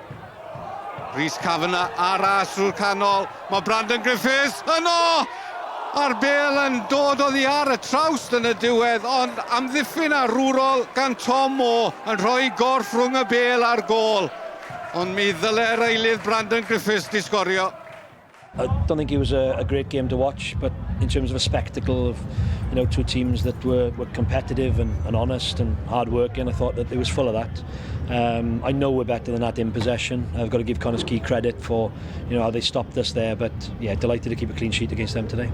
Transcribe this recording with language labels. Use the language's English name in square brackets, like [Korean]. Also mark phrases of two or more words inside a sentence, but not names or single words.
[Welsh] Cei Connah aras drwy'r canol. Mae Brandon Griffiths yno! A'r bêl yn dod oddi ar y trawst yn y diwedd, ond amddiffyn arwrol gan Tom Moore yn rhoi gorff rhwng y bêl a'r gol. Ond mi ddyle'r eilydd Brandon Griffiths di sgorio. [English] I don't think it was a great game to watch, but in terms of a spectacle of, you know, two teams that were competitive and honest and hard-working, I thought that it was full of that. I know we're better than that in possession. I've got to give Connah's Quay credit for, you know, how they stopped us there, but yeah, delighted to keep a clean sheet against them today.